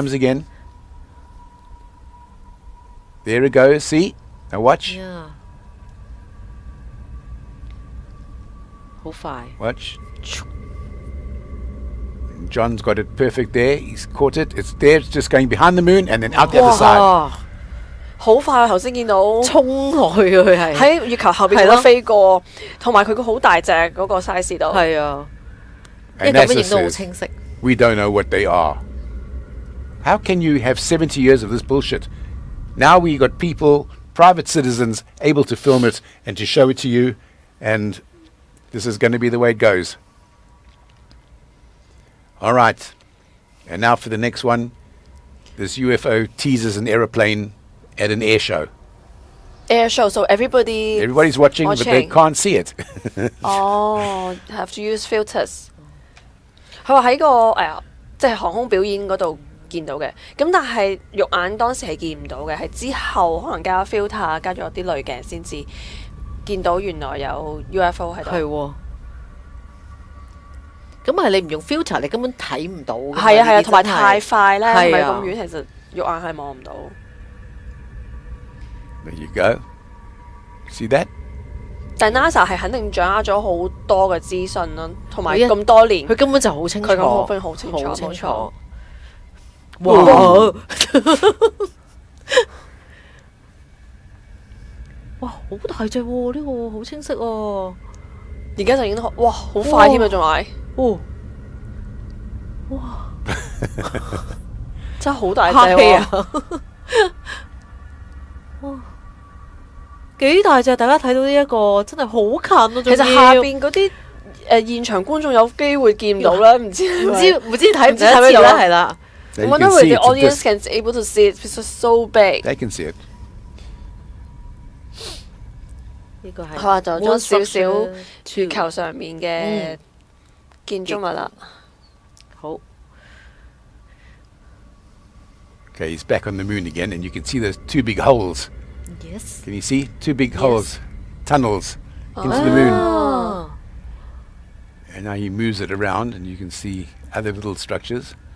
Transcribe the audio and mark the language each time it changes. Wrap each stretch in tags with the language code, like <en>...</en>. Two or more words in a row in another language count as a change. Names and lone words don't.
<en>comes again. There it goes, see? Now watch, yeah，</en> <yue>好快。</yue> <en>watch. John's got it perfect there. He's caught it. It's there. It's just going behind the moon and then out the other side.</en> <yue>哇！好快，我頭先見到衝落去啊佢係。喺月球後邊係咯咁樣飛過，同埋佢個好大隻嗰個 size 度。係啊，因</yue> <en>And</en> <yue>為咁樣 NASA 影到好</yue> <en>says,</en> <yue>清晰。</yue> <en>we don't know what they are. How can you have 70 years of this bullshit? Now we got people, private citizens, able to film it and to show it to you, and this is going to be the way it goes. All right. And now for the next one. This UFO teases an aeroplane at an air show. Air show, so everybody Everybody's watching, but they watching. can't see it. 哦，have to use filters。</en> <yue>佢話喺個即係航空表演嗰度見到嘅，咁但係肉眼當時係見唔到嘅，係之後可能加咗 filter，加咗啲濾鏡先至見到原來有 UFO 喺度。係喎。 咁係你唔用 filter，你根本睇唔到。係啊，同埋太快咧，係啊唔係咁遠，其實肉眼係望唔到。</yue> <en>There you go. See that?</en> <yue>但 NASA 係肯定掌握咗好多嘅資訊啦，同埋佢一咁多年，佢根本就好清楚，佢咁分好清楚，好清楚。冇錯。哇！哇，好大隻喎！呢個好清晰喎。而家就影到哇，好快添啊，仲係，哦，哇！真係好大隻客氣喎！啊！哇，幾大隻？大家睇到呢一個真係好近啊！其實下邊嗰啲現場觀眾有機會見唔到啦，唔知唔知睇唔睇睇唔到得啦，係啦。</yue> <en>I You wonder can if see the it. audience can able to see it because it's so big。 They can see it.</en> <yue>呢個係佢話就咗少少 Moon 月球上面嘅建築物啦。好。</yue> <en>Okay, he's back on the moon again, and you can see those two big holes. Yes. Can you see? Two big holes, tunnels into the moon.</en> <yue>啊</yue> <en>And now he moves it around, and you can see other little structures.</en>